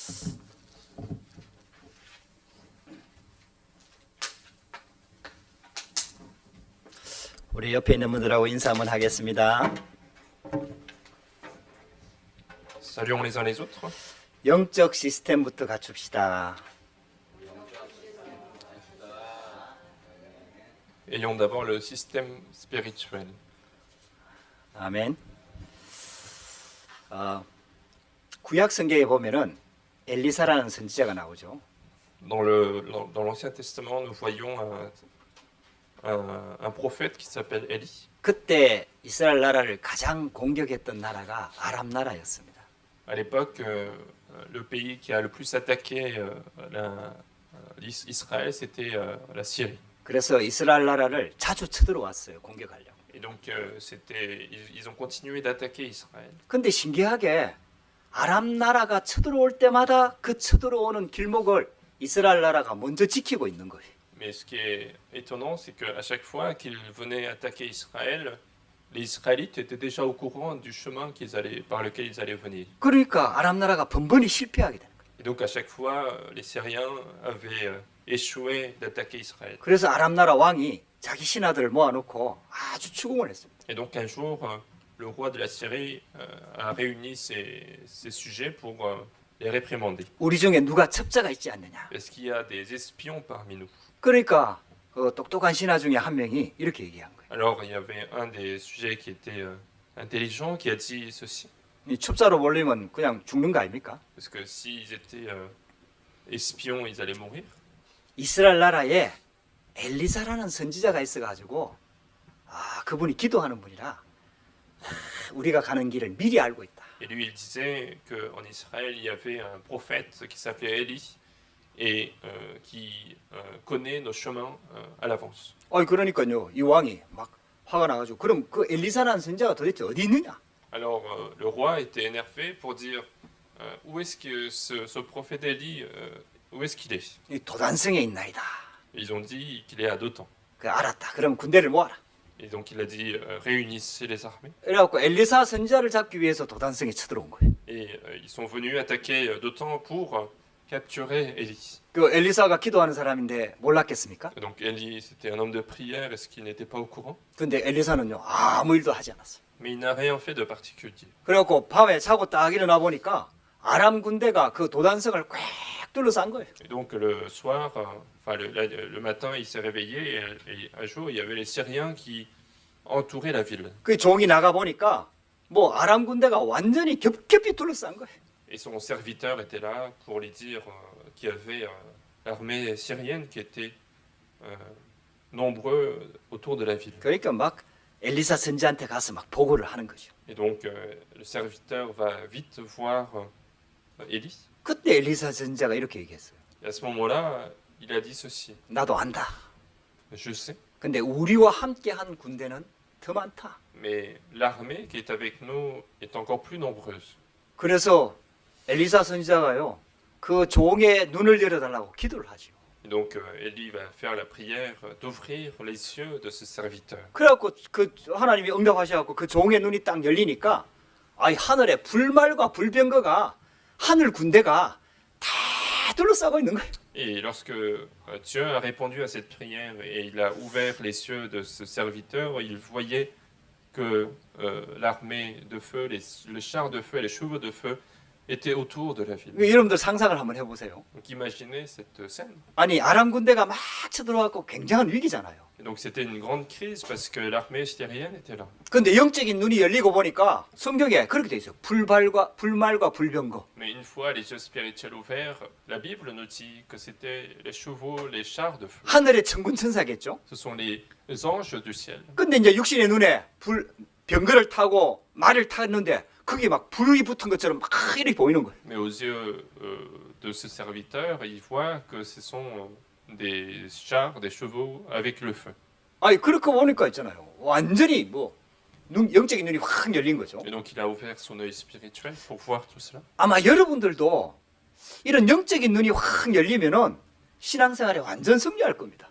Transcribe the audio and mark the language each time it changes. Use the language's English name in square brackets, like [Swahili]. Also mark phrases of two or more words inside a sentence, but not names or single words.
[Korean] 우리 옆에 있는 분들하고 인사 한번 하겠습니다. [French] Saluons les uns les autres. [Korean] 영적 시스템부터 갖춥시다. [French] Ayons d'abord le système spirituel. [Korean] 아멘. 구약 성경에 보면은 엘리사라는 선지자가 나오죠. [French] Dans l'Ancien Testament, nous voyons un prophète qui s'appelle Élie. [Korean] 그때 이스라엘 나라를 가장 공격했던 나라가 아람 나라였습니다. [French] À l'époque, le pays qui a le plus attaqué Israël, c'était la Syrie. [Korean] 그래서 이스라엘 나라를 자주 쳐들어왔어요. 공격하려고. [French] Et donc, ils ont continué d'attaquer Israël. [Korean] 근데 신기하게 아람 나라가 쳐들어올 때마다 그 쳐들어오는 길목을 이스라엘 나라가 먼저 지키고 있는 거예요. [French] Mais ce qui est étonnant, c'est qu'à chaque fois qu'ils venaient attaquer Israël, les Israélites étaient déjà au courant du chemin par lequel ils allaient venir. [Korean] 그러니까 아람 나라가 번번이 실패하게 되는 거예요. [French] Et donc à chaque fois, les Syriens avaient échoué d'attaquer Israël. [Korean] 그래서 아람 나라 왕이 자기 신하들을 모아놓고 아주 추궁을 했습니다. [French] Et donc un jour, le roi de la Syrie a réuni ses sujets pour les réprimander. [Korean] 우리 중에 누가 첩자가 있지 않느냐. [French] Est-ce qu'il y a des espions parmi nous? [Korean] 그러니까 그 똑똑한 신하 중에 한 명이 이렇게 얘기한 거예요. [French] Alors il y avait un des sujets qui était intelligent qui a dit ceci. [Korean] 이 첩자로 몰리면 그냥 죽는 거 아닙니까? [French] Parce que s'ils étaient espions, ils allaient mourir. [Korean] 이스라엘 나라에 엘리사라는 선지자가 있어가지고 그분이 기도하는 분이라 우리가 가는 길을 미리 알고 있다. [French] Et lui, il disait qu'en Israël, il y avait un prophète qui s'appelait Élie et qui connaît nos chemins à l'avance. [Korean] 그러니까요, 이 왕이 막 화가 나가지고 그럼 그 엘리사라는 선지자가 도대체 어디 있느냐? [French] Alors le roi était énervé pour dire où est-ce que ce prophète Élie, où est-ce qu'il est? [Korean] 이 도단성에 있나이다. [French] Ils ont dit qu'il est à Dothan. [Korean] 그 알았다. 그럼 군대를 모아라. [French] Et donc il a dit réunissez les armées. [Korean] 그래갖고 엘리사 선지자를 잡기 위해서 도단성에 쳐들어온 거예요. [French] Et ils sont venus attaquer Dothan pour capturer Élie. [Korean] 그 엘리사가 기도하는 사람인데 몰랐겠습니까? [French] Et donc Élie, c'était un homme de prière, est-ce qu'il n'était pas au courant? [Korean] 근데 엘리사는요 아무 일도 하지 않았어요. [French] Mais il n'a rien fait de particulier. [Korean] 그래갖고 밤에 자고 딱 일어나 보니까 아람 군대가 그 도단성을 꽉 둘러싼 거예요. [French] Et donc le soir, le matin, il s'est réveillé et un jour, il y avait les Syriens qui entouraient la ville. [Korean] 그 종이 나가 보니까 뭐 아람 군대가 완전히 겹겹이 둘러싼 거예요. [French] Et son serviteur était là pour lui dire qu'il y avait l'armée syrienne qui était nombreux autour de la ville. [Korean] 그러니까 막 엘리사 선지한테 가서 막 보고를 하는 거죠. [French] Et donc le serviteur va vite voir Élie. [Korean] 그때 엘리사 선지자가 이렇게 얘기했어요. [French] Et à ce moment-là, il a dit ceci. [Korean] 나도 안다. [French] Je sais, [Korean] 근데 우리와 함께 한 군대는 더 많다. [French] mais l'armée qui est avec nous est encore plus nombreuse. [Korean] 그래서 엘리사 선지자가요. 그 종의 눈을 열어달라고 기도를 하죠. [French] Et donc Élie va faire la prière d'ouvrir les yeux de ce serviteur. [Korean] 그래갖고 그 하나님이 응답하셔갖고 그 종의 눈이 딱 열리니까 하늘에 불말과 불병거가 하늘 군대가 다 둘러싸고 있는 거예요. [French] Et lorsque Dieu a répondu à cette prière et il a ouvert les yeux de ce serviteur, il voyait que l'armée de feu, les chars de feu et les chevaux de feu étaient autour de la ville. [Korean] 여러분들 상상을 한번 해보세요. [French] Donc imaginez cette scène. [Korean] 아니 아람 군대가 막 쳐들어와갖고 굉장한 위기잖아요. [French] Et donc c'était une grande crise parce que l'armée syrienne était là. [Korean] 근데 영적인 눈이 열리고 보니까 성경에 그렇게 돼 있어요. 불말과 불병거. [French] Mais une fois les yeux spirituels ouverts, la Bible nous dit que c'était les chevaux, les chars de feu. [Korean] 하늘의 천군 천사겠죠. [French] Ce sont les anges du ciel. [Korean] 근데 이제 육신의 눈에 병거를 타고 말을 탔는데 그게 막 불이 붙은 것처럼 막 이렇게 보이는 거예요. [French] Mais aux yeux de ce serviteur, il voit que ce sont des chars, des chevaux avec le feu. [Korean] 그렇게 보니까 있잖아요. 완전히 영적인 눈이 확 열린 거죠. [French] Et donc il a ouvert son œil spirituel pour voir tout cela. [Korean] 아마 여러분들도 이런 영적인 눈이 확 열리면은 신앙생활에 완전 승리할 겁니다.